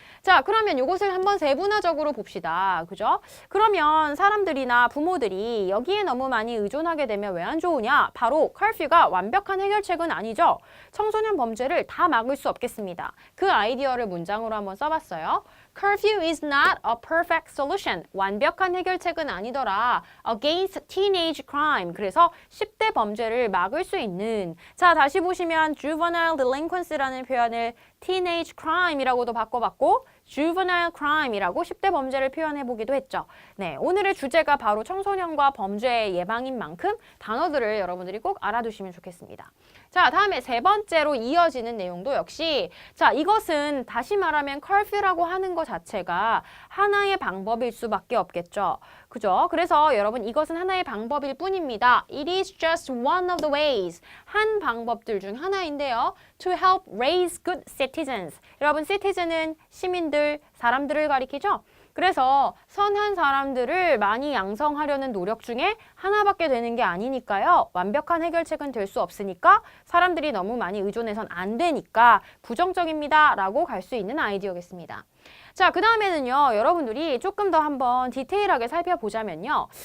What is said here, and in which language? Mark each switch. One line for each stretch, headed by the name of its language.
Korean: 자, 그러면 이것을 한번 세분화적으로 봅시다. 그죠? 그러면 사람들이나 부모들이 여기에 너무 많이 의존하게 되면 왜 안 좋으냐? 바로 curfew가 완벽한 해결책은 아니죠. 청소년 범죄를 다 막을 수 없겠습니다. 그 아이디어를 문장으로 한번 써봤어요.
English: Curfew is not a perfect solution.
Korean: 완벽한 해결책은 아니더라.
English: Against teenage crime.
Korean: 그래서 10대 범죄를 막을 수 있는. 자, 다시 보시면 juvenile delinquency라는 표현을 teenage crime이라고도 바꿔봤고 juvenile crime이라고 10대 범죄를 표현해보기도 했죠. 네, 오늘의 주제가 바로 청소년과 범죄 예방인 만큼 단어들을 여러분들이 꼭 알아두시면 좋겠습니다. 자, 다음에 세 번째로 이어지는 내용도 역시 자, 이것은 다시 말하면 curfew라고 하는 것 자체가 하나의 방법일 수밖에 없겠죠. 그죠? 그래서 여러분 이것은 하나의 방법일 뿐입니다.
English: It is just one of the ways.
Korean: 한 방법들 중 하나인데요.
English: To help raise good citizens.
Korean: 여러분 citizen은 시민들, 사람들을 가리키죠. 그래서 선한 사람들을 많이 양성하려는 노력 중에 하나밖에 되는 게 아니니까요. 완벽한 해결책은 될 수 없으니까 사람들이 너무 많이 의존해선 안 되니까 부정적입니다. 라고 갈 수 있는 아이디어겠습니다. 자, 그 다음에는요. 여러분들이 조금 더 한번 디테일하게 살펴보자면요.